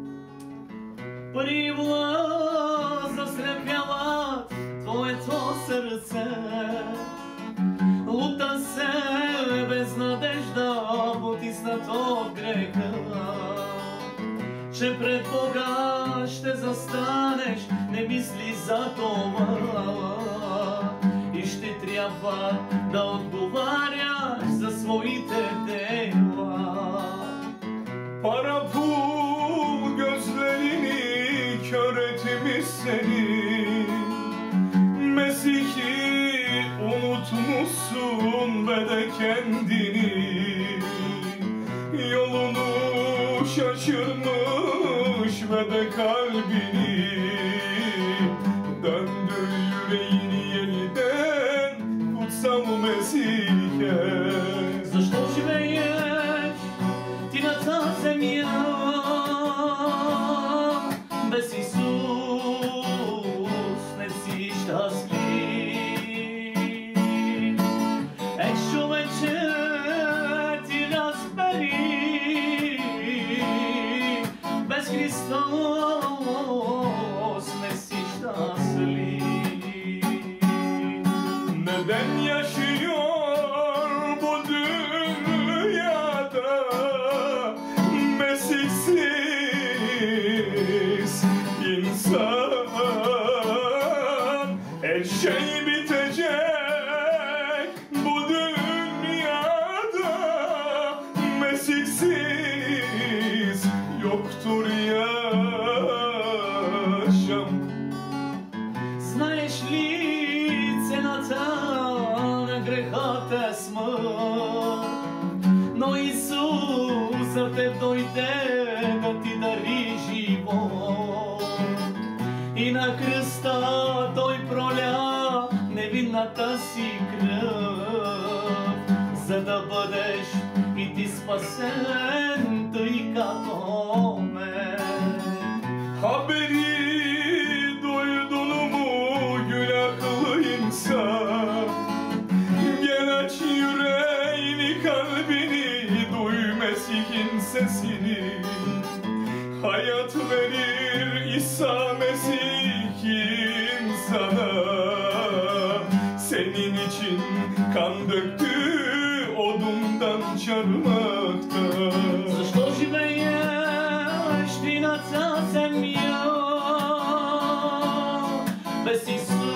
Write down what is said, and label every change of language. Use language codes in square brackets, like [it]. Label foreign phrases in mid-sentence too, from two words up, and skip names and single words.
[bg] Привла заслепява Твоето сърце, лута се без надежда, потиснато от греха, че пред Бога ще застанеш, не мисли за това и ще трябва да отговаряш за своите дела. [tr] Parapul gözlerini kör etmiş seni, Mesih'i unutmuşsun ve de kendini, yolunu şaşırmış ve de kalbini, döndür yüreğini yeniden kutsal Mesih'e. [bg] Защо живееш ти на тази земя без Исус не си щастлив? Човече, ти разбери, без Христос не си щастлив. [tr] Neden yaşıyor bu dünyada Mesihsiz insan? Her şey bitecek bu dünyada, Mesihsiz yoktur yaşam. [bg] Знаеш ли цената на грехата е смърт? Но Исус за теб дойде да ти дари живот. И на кръста Той проля невинната си кръв, за да бъдеш и ти спасен, тъй като мен. [tr] Haberi duydun mu günahlı insan? Gel aç yüreğini, kalbini, duy Mesih'in sesini. Hayat verir İsa Mesih kim sana? Senin için kan döktü odundan çarmıhta. [bg] Защо живееш ти на цял земя? Без Исус